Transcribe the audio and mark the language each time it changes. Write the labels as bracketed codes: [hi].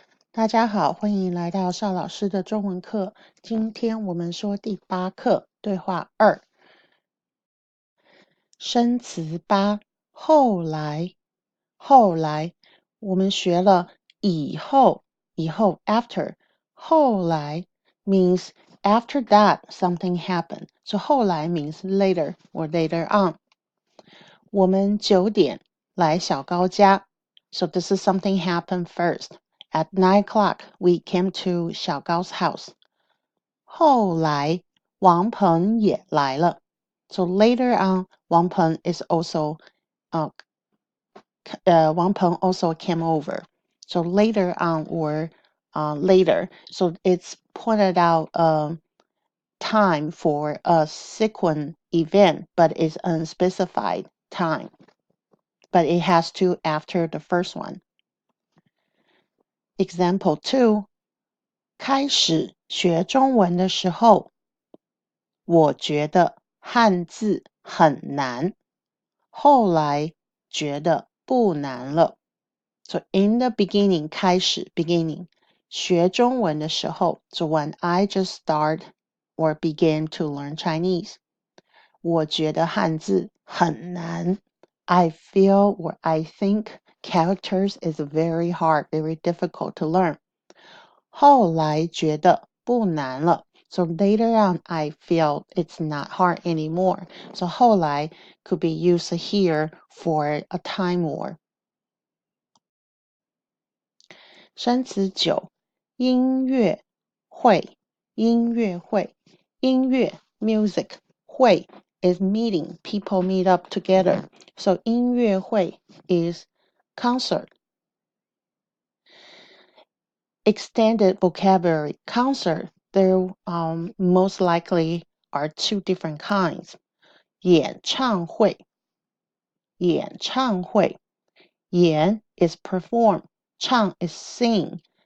[zh] 大家好，欢迎来到邵老师的中文课。今天我们说第8课对话2，生词8。后来，后来，我们学了以后 after，后来 [en] means after that something happened. So 后来 means later or later on. [zh] 我们9点来小高家。 [en] So this is something happened first. At 9 o'clock, we came to 小高's house. [zh] 后来王鹏也来了。 [en] So later on, Wang Peng is also, Wang Peng also came over. So later on or later. So it's pointed out time for a sequent event, but it's unspecified time. But it has to after the first one. Example 2. [zh] 开始学中文的时候，我觉得汉字很难，后来觉得不难了。 [en] So in the beginning, 开始 beginning, [zh] 学中文的时候 [en] so when I just start or began to learn Chinese, [zh] 我觉得汉字很难。 [en] I feel or I think characters is very hard, very difficult to learn. [zh] 后来觉得不难了。 [en] So later on, I feel it's not hard anymore. So 后来 could be used here for a time more. [zh] 生词9，音乐会，音乐会，音乐 music 会 is meeting. [en] People meet up together. So 音乐会 is concert. Extended vocabulary concert. There most likely are 2 different kinds. [zh] 演唱会，演唱会，演 is perform, 唱 is sing.